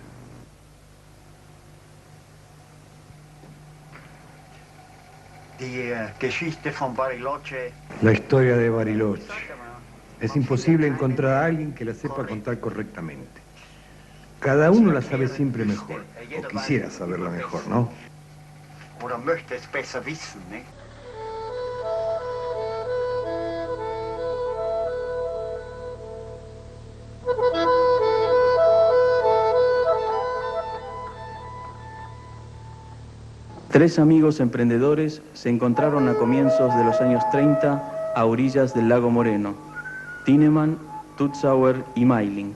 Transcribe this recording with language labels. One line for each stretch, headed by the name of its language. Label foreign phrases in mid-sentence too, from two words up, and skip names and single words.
Spanish: La historia de Bariloche. Es imposible encontrar a alguien que la sepa contar correctamente. Cada uno la sabe siempre mejor, o quisiera saberla mejor, ¿no?
German: Oder möchte es besser wissen, ne?
Spanish: Tres amigos emprendedores se encontraron a comienzos de los años 30 a orillas del lago Moreno: Thienemann, Tutzauer y Meiling.